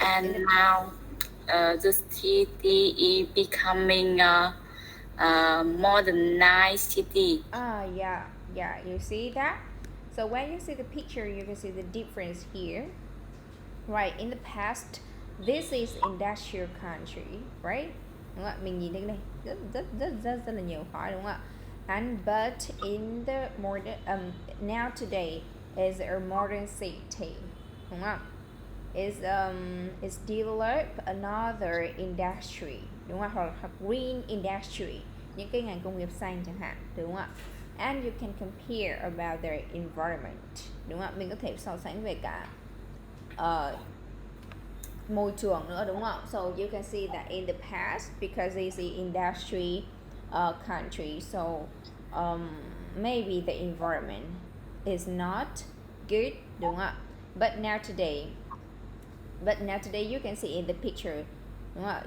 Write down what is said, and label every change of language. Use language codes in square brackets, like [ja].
[en] And now, the city is becoming a modernized city. Yeah. You see that? So when you see the picture, you can see the difference here. Right, in the past, this is industrial country, right? [vi] Đúng không ạ? Mình nhìn thấy cái này rất là nhiều khói, đúng không ạ? [en] But in the modern now today is a modern city, [vi] đúng không? [en] Is develop another industry, [vi] đúng không? Hoặc [en] green industry, [vi] những cái ngành công nghiệp xanh chẳng hạn, đúng không ạ? [en] And you can compare about their environment, [vi] đúng không ạ? Mình có thể so sánh về cả môi trường nữa, đúng không? [en] So you can see that in the past, because it's the industry country, so maybe the environment is not good, [vi] đúng không ạ? [en] But now today you can see in the picture, [vi] đúng không ạ?